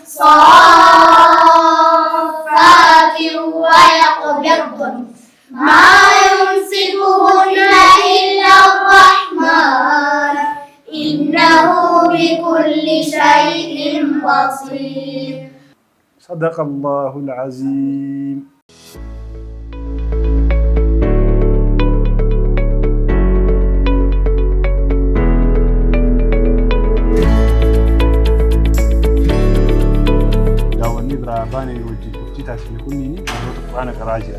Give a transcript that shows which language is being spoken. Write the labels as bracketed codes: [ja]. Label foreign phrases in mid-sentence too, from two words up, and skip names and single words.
[ar] صافات ويقبضن ما يمسكهن إلا الرحمن إنه بكل شيء بصير. صدق الله العظيم. [om] Baanee wajjin hojii taasifne kunniin barattoota quraana qaraa jiran.